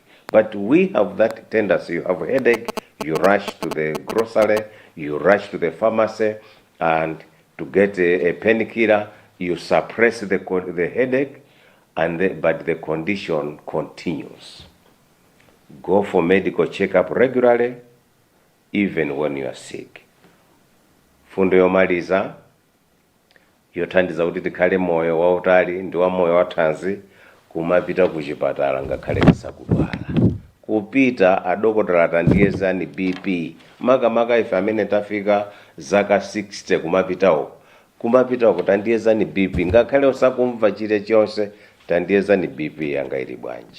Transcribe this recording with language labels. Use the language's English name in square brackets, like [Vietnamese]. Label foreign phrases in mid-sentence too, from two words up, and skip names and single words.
[English] But we have that tendency. You have a headache, you rush to the grocery, you rush to the pharmacy, and to get a painkiller, you suppress the headache, but the condition continues. Go for medical checkup regularly, even when you are sick. [Nyanja] Fundo yomaliza yothandiza kuti tikhale moyo wautali ndi wa moyo wathanzi kumapita kuchipatala ngakhale tisakudwala. Kupita adokotala atandiyezani BP makamaka ife amene tafika zaka 60 kumapitawo kutandiyezani BP ngakhale usakumva chilichonse tandiyezani BP yanga ili bwanji.